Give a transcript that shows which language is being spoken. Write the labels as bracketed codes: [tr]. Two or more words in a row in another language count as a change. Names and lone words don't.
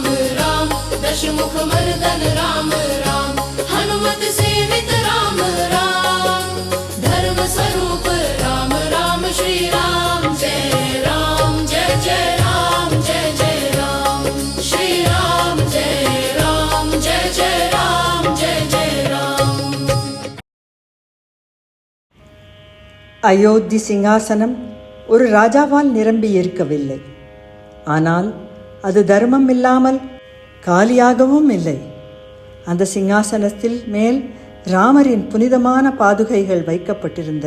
[sa] राम, दशमुख मर्दन राम राम, हनुमत सेवित राम राम, धर्म स्वरूप राम राम, श्री राम जय राम, जय जय राम, जय जय राम, श्री राम जय राम, जय जय राम, जय जय राम. [ta] அயோத்தி சிங்காசனம் ஒரு ராஜாவால் நிரம்பி இருக்கவில்லை. ஆனால் அது தர்மம் இல்லாமல் காலியாகவும் இல்லை. அந்த சிங்காசனத்தில் மேல் ராமரின் புனிதமான பாதுகைகள் வைக்கப்பட்டிருந்தன.